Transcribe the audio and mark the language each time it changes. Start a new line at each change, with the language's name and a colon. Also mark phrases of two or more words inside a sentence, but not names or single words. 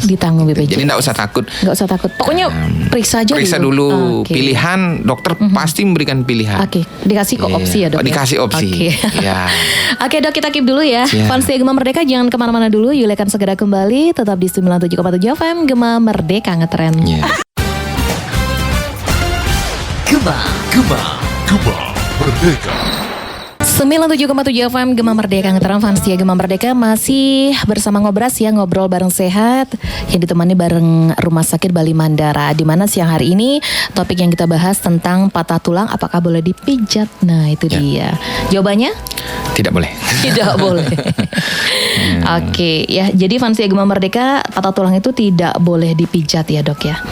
Indonesian: Ditanggung BPJS. Jadi tidak usah takut. Nggak usah takut. Pokoknya periksa aja Periksa dulu. Oke. Pilihan dokter pasti memberikan pilihan. Oke, dikasih kok Iya. opsi ya dok? Oh, dikasih opsi. Oke. Ya. Oke dok, kita keep dulu ya. Siap. Fans Gema Merdeka jangan kemana-mana dulu. Yuli akan segera kembali. Tetap di 97,7 FM Gema Merdeka ngetren. Ya. Gema Merdeka. 97,7 FM Gema Merdeka ngetren, fans ya Gema Merdeka masih bersama Ngobras ya, ngobrol bareng sehat yang ditemani bareng Rumah Sakit Bali Mandara, di mana siang hari ini topik yang kita bahas tentang patah tulang apakah boleh dipijat. Nah itu dia jawabannya. Tidak boleh. Tidak boleh. Oke ya, jadi fans Gema Merdeka patah tulang itu tidak boleh dipijat ya dok ya.